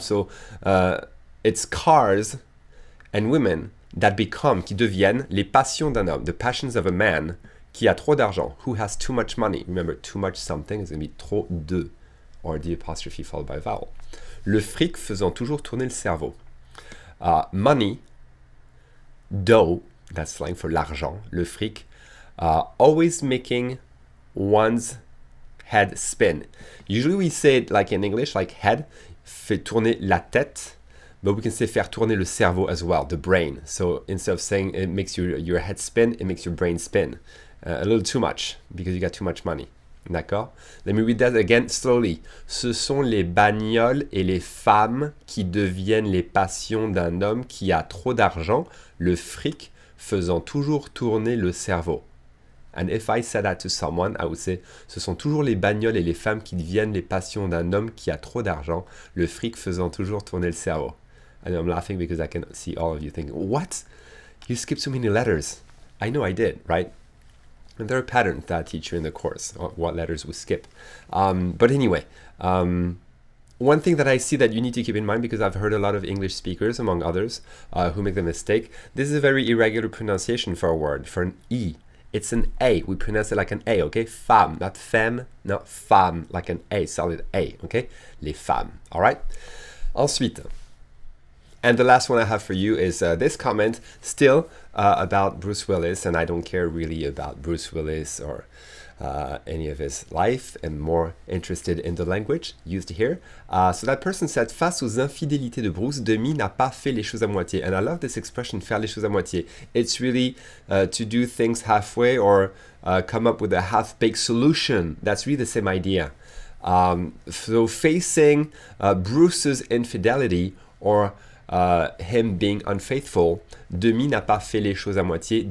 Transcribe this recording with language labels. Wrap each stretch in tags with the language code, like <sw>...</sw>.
<en>So, it's cars and women that become,</en> <fr>qui deviennent, les passions d'un homme,</fr> <en>the passions of a man</en> <fr>qui a trop d'argent,</fr> <en>who has too much money. Remember, too much something is going to be trop de, or the apostrophe followed by a vowel.</en> <fr>Le fric faisant toujours tourner le cerveau.</fr> <en>Money, dough, that's slang for l'argent, le fric, always making one's head spin. Usually we say it like in English, like head,</en> <fr>fait tourner la tête,</fr> <en>but we can say</en> <fr>faire tourner le cerveau</fr> <en>as well, the brain. So instead of saying it makes your head spin, it makes your brain spin. A little too much, because you got too much money.</en> <fr>D'accord?</fr> <en>Let me read that again slowly.</en> <fr>Ce sont les bagnoles et les femmes qui deviennent les passions d'un homme qui a trop d'argent, le fric faisant toujours tourner le cerveau.</fr> <en>And if I said that to someone, I would say,</en> <fr>ce sont toujours les bagnoles et les femmes qui deviennent les passions d'un homme qui a trop d'argent, le fric faisant toujours tourner le cerveau.</fr> <en>And I'm laughing because I can see all of you thinking, what? You skipped so many letters. I know I did, right? And there are patterns that I teach you in the course, what letters we skip. But anyway, one thing that I see that you need to keep in mind, because I've heard a lot of English speakers, among others, who make the mistake, this is a very irregular pronunciation for a word, for an E. It's an A. We pronounce it like an A, okay? Femme, not femme, not femme, like an A, solid A, okay? Les femmes, all right? Ensuite, and the last one I have for you is this comment, still about Bruce Willis, and I don't care really about Bruce Willis or any of his life. I'm more interested in the language used here. So that person said,</en> <fr>face aux infidélités de Bruce, Demi n'a pas fait les choses à moitié.</fr> <en>And I love this expression,</en> <fr>faire les choses à moitié.</fr> <en>It's really to do things halfway or come up with a half-baked solution. That's really the same idea. So facing Bruce's infidelity or him being unfaithful,</en> <fr>Demi n'a pas fait les choses à moitié.</fr>